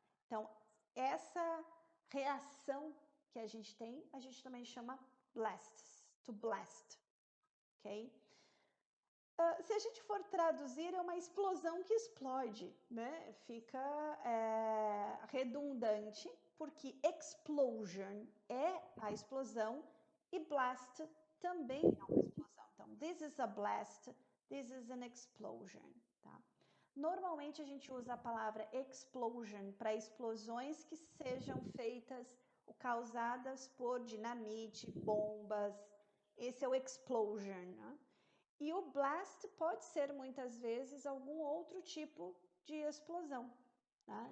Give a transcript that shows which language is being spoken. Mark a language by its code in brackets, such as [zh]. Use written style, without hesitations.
[pt] Então, essa reação que a gente tem, a gente também chama blasts, to blast, ok? Se a gente for traduzir, é uma explosão que explode, né? Fica redundante, porque explosion é a explosão e blast também é uma explosão. [en] Então, this is a blast, this is an explosion, tá? [pt] Normalmente a gente usa a palavra explosion para explosões que sejam feitas ou causadas por dinamite, bombas. Esse é o explosion, né? E o blast pode ser muitas vezes algum outro tipo de explosão, né?